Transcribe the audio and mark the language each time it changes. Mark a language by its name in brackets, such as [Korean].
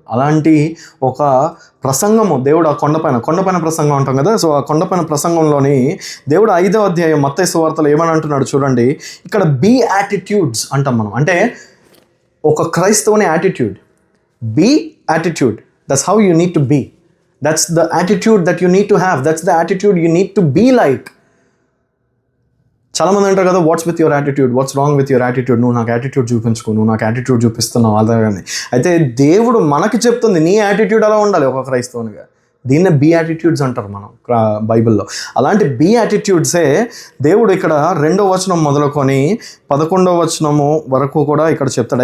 [Telugu] అలాంటి ఒక ప్రసంగము దేవుడు ఆ కొండపైన ప్రసంగం అంటాం కదా. సో ఆ కొండపైన ప్రసంగంలోని దేవుడు 5వ అధ్యాయం మత్తయి సువార్తలో ఏమని అంటున్నాడు చూడండి. ఇక్కడ బీ యాటిట్యూడ్స్ అంటాం మనం, అంటే ఒక క్రైస్తవుని attitude. [English] Be attitude, that's how you need to be. That's the attitude that you need to have. That's the attitude you need to be like. [Telugu] చాలా మంది అంటారు కదా, [English] what's with your attitude, [Telugu] what's wrong with your attitude, నువ్వు నాకు attitude చూపించుకో, నువ్వు నాకు attitude చూపిస్తున్నావు అలాగని. అయితే దేవుడు మనకి చెప్తుంది నీ యాటిట్యూడ్ అలా ఉండాలి ఒక క్రైస్తవునిగా. దీన్నే బీ యాటిట్యూడ్స్ అంటారు మనం బైబిల్లో. అలాంటి బీ యాటిట్యూడ్సే దేవుడు ఇక్కడ 2వ వచనం మొదలుకొని 11వ వచనము వరకు కూడా ఇక్కడ చెప్తాడు.